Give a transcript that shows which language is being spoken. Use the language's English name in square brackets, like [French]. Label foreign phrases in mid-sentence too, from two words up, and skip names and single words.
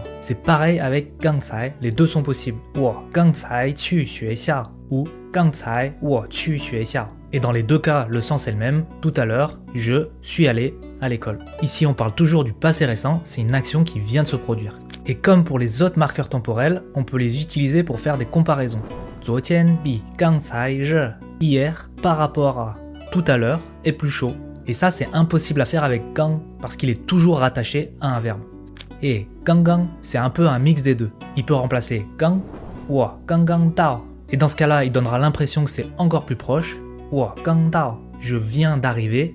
[French] C'est pareil avec gangcai, les deux sont possibles. [Chinese] 我刚才去学校 [French] ou [Chinese] 刚才我去学校. [French] Et dans les deux cas, le sens est le même. Tout à l'heure, je suis allé à l'école. Ici, on parle toujours du passé récent, c'est une action qui vient de se produire. Et comme pour les autres marqueurs temporels, on peut les utiliser pour faire des comparaisons. [Chinese] 昨天比刚才热. [French] Hier, par rapport à tout à l'heure, est plus chaud. Et ça, c'est impossible à faire avec gang parce qu'il est toujours rattaché à un verbe. Et gangang, c'est un peu un mix des deux. Il peut remplacer gang ou [Chinese] 刚刚到. [French] Et dans ce cas-là, il donnera l'impression que c'est encore plus proche. [Chinese] 我刚到, [French] je viens d'arriver.